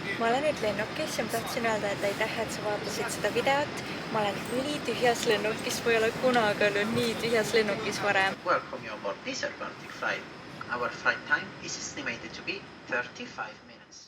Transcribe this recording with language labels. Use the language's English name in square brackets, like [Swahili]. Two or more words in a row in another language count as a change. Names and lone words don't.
[Estonian] olen nüüd lennukis ja ma tahtsin öelda, et aitäh, et sa vaatasid seda videot. Ma olen ülitühjas lennukis, ma ei ole kunagi olnud nii tühjas lennukis varem. [English] Welcome you aboard this Atlantic flight. Our flight time is estimated to be 35 minutes.